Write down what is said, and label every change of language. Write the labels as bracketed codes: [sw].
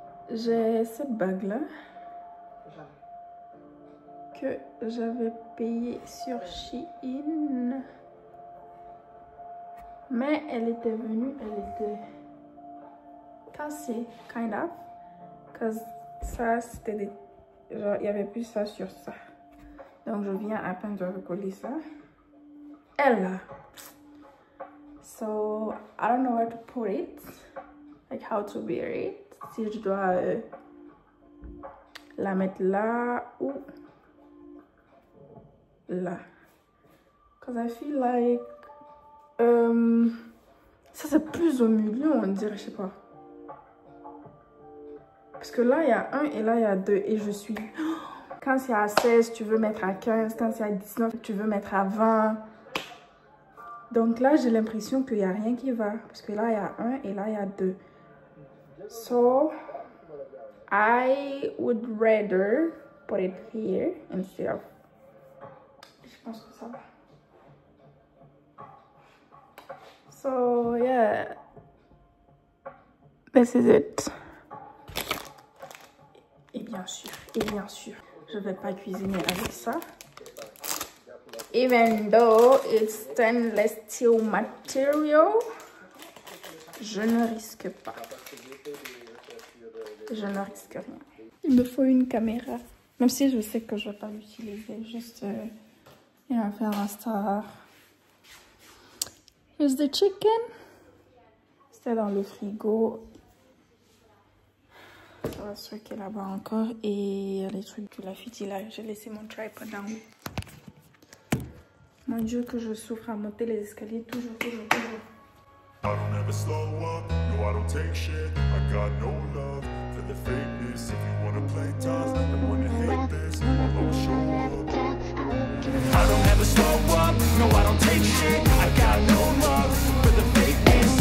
[fr] J'ai cette bague là que j'avais payée sur Shein, mais elle était venue, elle était cassée, [en] kind of, [fr] parce que ça c'était des, genre il y avait plus ça sur ça, donc je viens à peine de recoller ça. Elle là, [en] so I don't know where to put it, like how to wear it. [fr] Si je dois la mettre là ou là. [en] Because I feel like [fr] ça c'est plus au milieu, on dirait, je sais pas. Parce que là il y a 1 et là il y a 2 et je suis... Quand c'est à 16, tu veux mettre à 15. Quand c'est à 19, tu veux mettre à 20. Donc là j'ai l'impression qu'il n'y a rien qui va. Parce que là il y a 1 et là il y a 2. [en] So I would rather put it here instead of... [fr] Je pense que ça va. [en] So yeah, this is it. [fr] Et bien sûr, je vais pas cuisiner avec ça. [en] Even though it's stainless steel material, [fr] je ne risque pas. Je ne risque rien. Il me faut une caméra. Même si je sais que je vais pas l'utiliser. Juste, il va faire un star. [en] Here's the chicken. [fr] C'était dans le frigo. Ça va se truquer là-bas encore. Et il y a les trucs du lafiti là. J'ai laissé mon tripod en haut. Mon Dieu, que je souffre à monter les escaliers. Toujours. [en] I don't ever slow up, no I don't take shit. I got no love for the fakeness. If you wanna play tough and wanna hate this, I'll always show up. I don't ever slow up, no I don't take shit. I got no love for the fakeness.